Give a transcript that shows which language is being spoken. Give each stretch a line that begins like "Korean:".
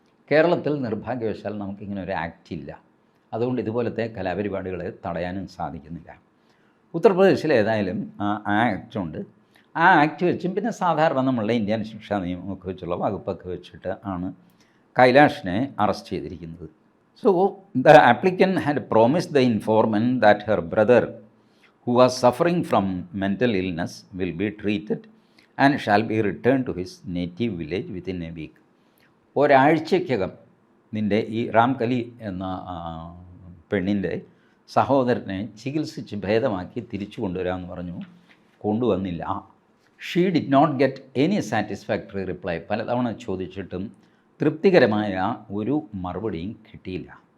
Malayalam: കേരളത്തിൽ നിർഭാഗ്യവശാൽ നമുക്കിങ്ങനെ ഒരു ആക്റ്റ് ഇല്ല. അതുകൊണ്ട് ഇതുപോലത്തെ കലാപരിപാടികളെ തടയാനും സാധിക്കുന്നില്ല. ഉത്തർപ്രദേശിൽ ഏതായാലും ആ ആക്റ്റുണ്ട്. ആ ആക്ട് വെച്ചും പിന്നെ സാധാരണ നമ്മളുടെ ഇന്ത്യൻ ശിക്ഷാ നിയമമൊക്കെ വെച്ചുള്ള വകുപ്പൊക്കെ വെച്ചിട്ട് ആണ് കൈലാഷിനെ അറസ്റ്റ് ചെയ്തിരിക്കുന്നത്.
English: So, the applicant had promised the informant that her brother, who was suffering from mental illness, will be treated and shall be returned to his native village within a week.
Malayalam: ഒരാഴ്ചയ്ക്കകം നിൻ്റെ ഈ റാംകലി എന്ന പെണ്ണിൻ്റെ സഹോദരനെ ചികിത്സിച്ച് ഭേദമാക്കി തിരിച്ചു കൊണ്ടുവരാമെന്ന് പറഞ്ഞു. കൊണ്ടുവന്നില്ല.
English: She did not get any satisfactory reply.
Malayalam: പലതവണ ചോദിച്ചിട്ടും തൃപ്തികരമായ ഒരു മറുപടിയും കിട്ടിയില്ല.